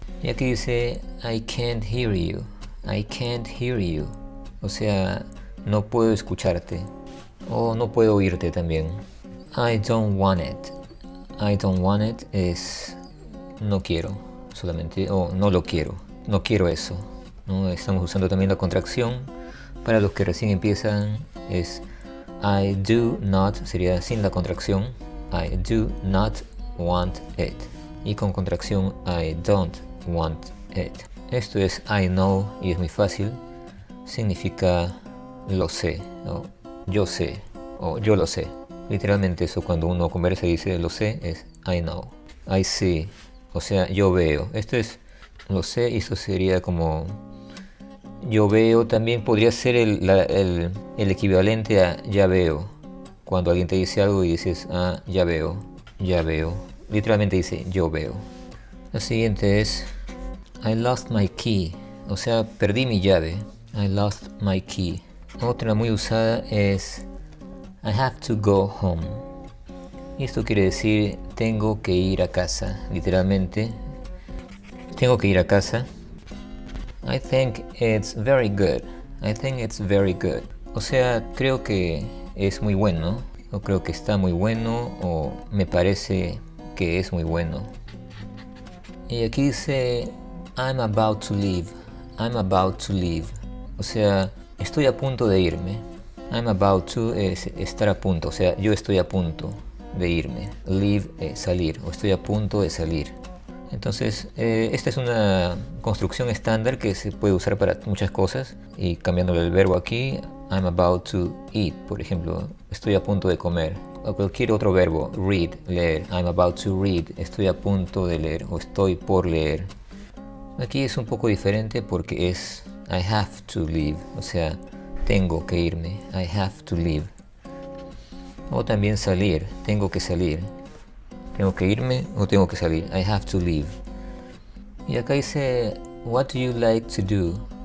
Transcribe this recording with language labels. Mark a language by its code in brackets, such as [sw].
[es] Y aquí dice [en] I can't hear you. I can't hear you. [es] O sea, no puedo escucharte. O no puedo oírte también. [en] I don't want it. I don't want it [es] es no quiero. Solamente. O no lo quiero. No quiero eso. ¿No? Estamos usando también la contracción. Para los que recién empiezan es [en] I do not. [es] Sería sin la contracción. [en] I do not want it. [es] Y con contracción [en] I don't want it. [es] Esto es [en] I know [es] y es muy fácil. Significa lo sé, o yo sé, o yo lo sé. Literalmente eso cuando uno conversa y dice lo sé es [en] I know. I see, [es] o sea yo veo. Esto es lo sé y esto sería como yo veo. También podría ser el equivalente a ya veo. Cuando alguien te dice algo y dices, ah, ya veo, ya veo. Literalmente dice, yo veo. La siguiente es, [en] I lost my key. [es] O sea, perdí mi llave. [en] I lost my key. [es] Otra muy usada es, [en] I have to go home. [es] Y esto quiere decir, tengo que ir a casa. Literalmente, tengo que ir a casa. [en] I think it's very good. I think it's very good. [es] O sea, creo que es muy bueno, o creo que está muy bueno, o me parece que es muy bueno. Y aquí dice [en] I'm about to leave. I'm about to leave. [es] O sea, estoy a punto de irme. [en] I'm about to [es] es estar a punto, o sea, yo estoy a punto de irme. Leave es salir, o estoy a punto de salir. Entonces, esta es una construcción estándar que se puede usar para muchas cosas. Y cambiándole el verbo aquí, [en] I'm about to eat, [es] por ejemplo, estoy a punto de comer. O cualquier otro verbo, read, leer. [en] I'm about to read, [es] estoy a punto de leer o estoy por leer. Aquí es un poco diferente porque es [en] I have to leave, [es] o sea, tengo que irme. I have to leave. O también salir, tengo que salir. ¿Tengo que irme o tengo que salir? [en] I have to leave. [es] Y acá dice, [en] what do you like to do?